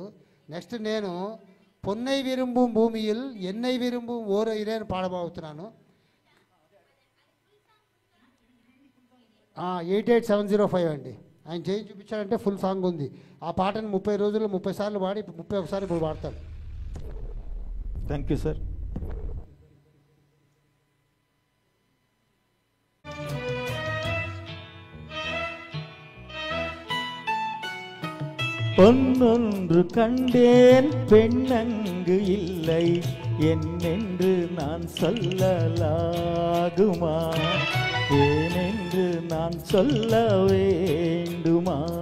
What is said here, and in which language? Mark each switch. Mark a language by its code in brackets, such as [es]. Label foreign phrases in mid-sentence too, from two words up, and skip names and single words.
[te] నెక్స్ట్ నేను పొన్నై విరుంబుం భూమిயில் ఎన్నై విరుంబుం ఓర ఇరేని పాడబోతున్నాను. 88705 అండి. ఆయన చేయి చూపించాడంటే [en] full song [te] ఉంది. ఆ పాటను 30 రోజుల్లో 30 సార్లు పాడి 31 సార్లు ఇప్పుడు పాడతాడు. [en] thank you sir. [ta] பொன்னொன்று கண்டேன் பெண்ணங்கு இல்லை என்னென்று நான் சொல்லலாகுமா ஏனென்று நான் சொல்ல வேண்டுமா